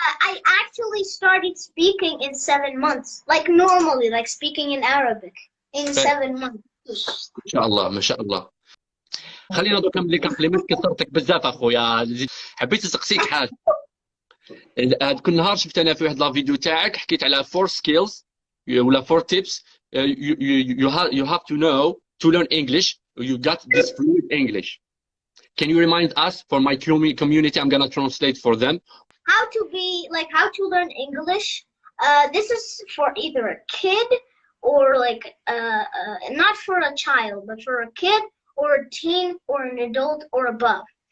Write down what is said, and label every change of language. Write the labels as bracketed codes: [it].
[en] I actually started speaking in 7 months, like normally, like speaking in Arabic in 7 months. [ar] ما شاء الله. خلينا دوك نعمل لك كومبليمنت، كثرتك بزاف اخويا. حبيت نسقسيك حاجه. هاد كل نهار شفت انا في واحد لا فيديو تاعك حكيت على 4 skills ولا [en] 4 tips you have to know to learn English. You got this fluid English. Can you remind us, for my community, I'm gonna translate for them. How to learn English. This is for either a kid or like not for a child, but for a kid or a teen or an adult or above.